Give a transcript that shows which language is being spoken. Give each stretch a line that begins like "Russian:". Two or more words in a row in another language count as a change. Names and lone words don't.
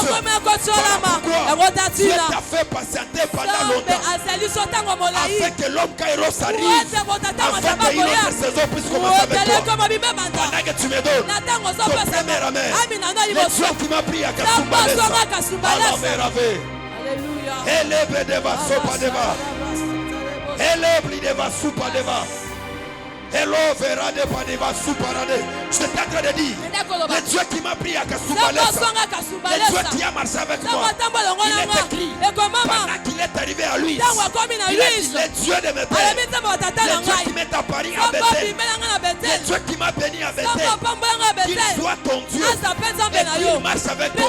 French: Pourquoi Dieu t'a fait patienter pendant longtemps, afin que l'homme Kairos arrive, afin qu'une autre saison puisse commencer avec toi. Pendant que tu me donnes ton premier amen, le Dieu qui m'a pris à Kasumbalesa, Alléluia. élève deva sopa deva, élève deva soupa deva. Hello, Verade Padeva Suparade. Je suis en train de dire, le Dieu qui m'a pris à Kasumbalesa, le Dieu qui a marché avec moi, il est écrit, pendant qu'il est arrivé à lui, il est dit, le Dieu de mes pères, le Dieu qui m'est apparu à Bethel, le Dieu qui m'a béni à Bethel, qu'il soit ton Dieu, et qu'il marche avec toi.